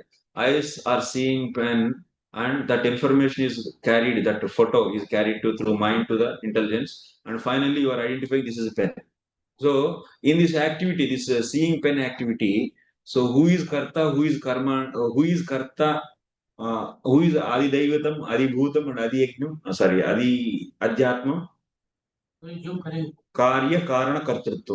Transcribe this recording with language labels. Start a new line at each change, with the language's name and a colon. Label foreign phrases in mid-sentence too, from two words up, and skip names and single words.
English: Eyes are seeing pen, and that information is carried, that photo is carried through mind to the intelligence, and finally you are identifying this is a pen. So in this activity, this seeing pen activity, so who is Karta, who is Karma, who is Karta, who is
Sanskrit: अधिदैवतम्, अधिभूतम्,
English: and
Sanskrit: अधियज्ञम्, अध्यात्म? कार्य कारण कर्तृत्व.